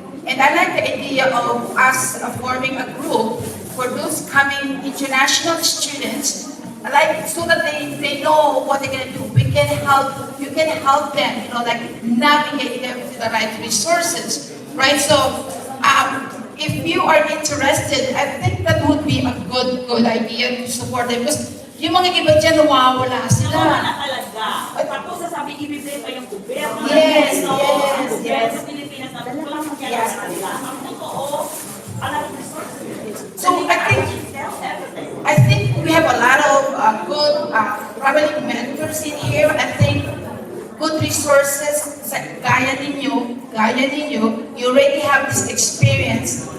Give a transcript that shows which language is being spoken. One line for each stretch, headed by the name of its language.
English: And I like the idea of us forming a group for those coming international students, like so that they know what they're gonna do. We can help. You can help them, like navigate them to the right resources, right? So. If you are interested, I think that would be a good idea to support them. Because
Filipino: yung mga iba dyan, nawawala sila. Nawawala talaga. Tapos sasabi, ibibigay pa yung gobyerno.
English: Yes, So, yes,
Filipino: ang gobyerno
English: yes.
Filipino: sa Pilipinas na walang mangyayari sa kanila. Ang totoo, alam resources.
English: So I think we have a lot of good traveling mentors in here. I think good resources,
Filipino: gaya ninyo,
English: you already have this experience.